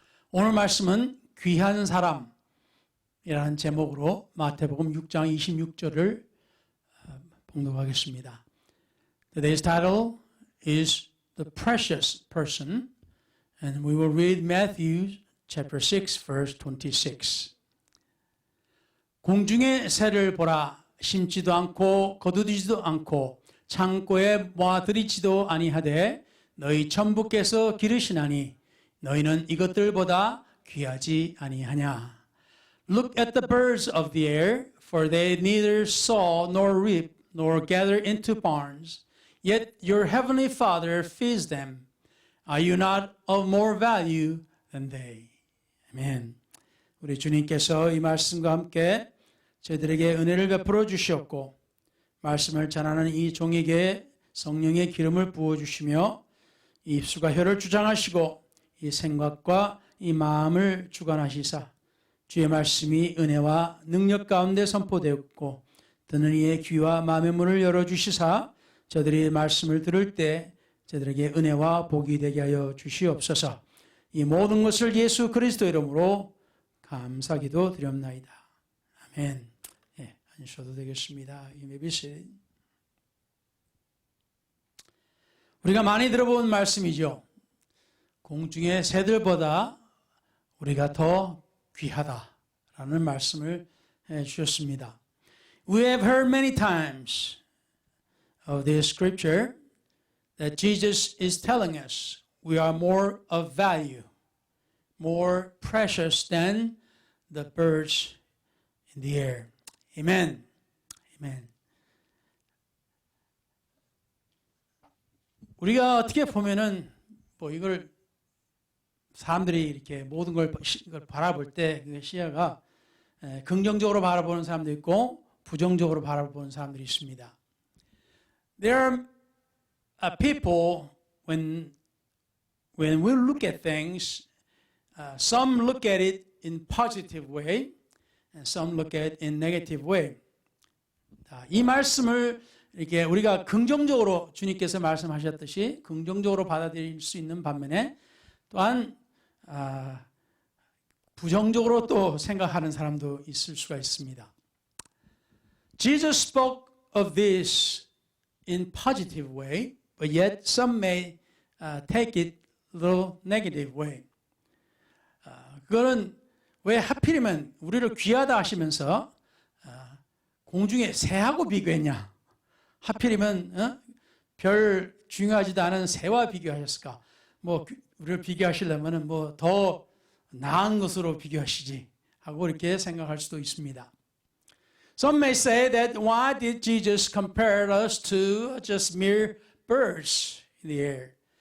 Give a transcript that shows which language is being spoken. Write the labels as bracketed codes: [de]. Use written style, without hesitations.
[ko] 오늘 말씀은 귀한 사람이라는 제목으로 마태복음 6장 26절을 봉독하겠습니다. [en] Today's title is The Precious Person, and we will read Matthew chapter 6, verse 26. [ko] 공중의 새를 보라. 심지도 않고 거두지도 않고 창고에 모아들이지도 아니하되 너희 천부께서 기르시나니 너희는 이것들보다 귀하지 아니하냐. [en] Look at the birds of the air, for they neither sow nor reap nor gather into barns, yet your heavenly Father feeds them. Are you not of more value than they? [ko] 아멘. 우리 주님께서 이 말씀과 함께 저희들에게 은혜를 베풀어 주시었고 말씀을 전하는 이 종에게 성령의 기름을 부어주시며 이 입술과 혀를 주장하시고 이 생각과 이 마음을 주관하시사 주의 말씀이 은혜와 능력 가운데 선포되었고 듣는 이의 귀와 마음의 문을 열어주시사 저들이 말씀을 들을 때 저들에게 은혜와 복이 되게 하여 주시옵소서. 이 모든 것을 예수 그리스도 이름으로 감사기도 드렸나이다. 아멘. 예, 앉으셔도 되겠습니다. [en] You may be seated. [ko] 우리가 많이 들어본 말씀이죠. 공중의 새들보다 우리가 더 귀하다라는 말씀을 해 주셨습니다. [en] We have heard many times of this scripture that Jesus is telling us we are more of value, more precious than the birds in the air. Amen. Amen. [ko] 우리가 어떻게 보면은 이걸 사람들이 이렇게 모든 걸 바라볼 때 그 시야가 긍정적으로 바라보는 사람도 있고 부정적으로 바라보는 사람들이 있습니다. [en] There are people when we look at things, some look at it in positive way, and some look at it in negative way. [ko] 이 말씀을 이렇게 우리가 긍정적으로 주님께서 말씀하셨듯이 긍정적으로 받아들일 수 있는 반면에 또한 부정적으로 또 생각하는 사람도 있을 수가 있습니다. [en] Jesus spoke of this in positive way, but yet some may take it a little negative way. [ko] 그거는 왜 하필이면 우리를 귀하다 하시면서 공중의 새하고 비교했냐? 하필이면 별 중요하지도 않은 새와 비교하셨을까? 우리를 비교하시려면은 더 나은 것으로 비교하시지 하고 이렇게 생각할 수도 있습니다. [en] Some may say that why did Jesus compare us to just mere birds in the air?